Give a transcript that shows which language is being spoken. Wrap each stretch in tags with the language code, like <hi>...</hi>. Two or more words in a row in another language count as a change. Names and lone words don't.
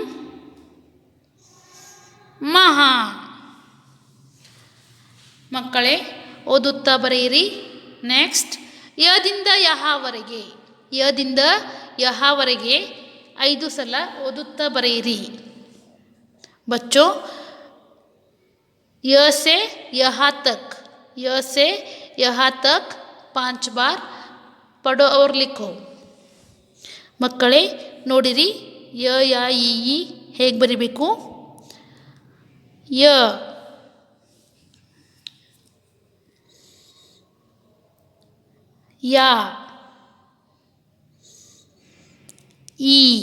<kn>ಮಹ. ಮಕ್ಕಳೇ ಓದುತ್ತಾ ಬರೆಯಿರಿ. ನೆಕ್ಸ್ಟ್ ಯದಿಂದ ಯಹವರೆಗೆ. ಯದಿಂದ ಯಹವರೆಗೆ 5 ಸಲ ಓದುತ್ತಾ ಬರೆಯಿರಿ.</kn> <hi>बच्चों य से यहाँ तक, य से यहाँ तक 5 बार पढ़ो और लिखो.</hi> <kn>ಮಕ್ಕಳೇ ನೋಡಿರಿ ಯ ಯ ಈ ಹೇಗೆ ಬರಿಬೇಕು. ಯ. ಯಾ. ಈ.</kn>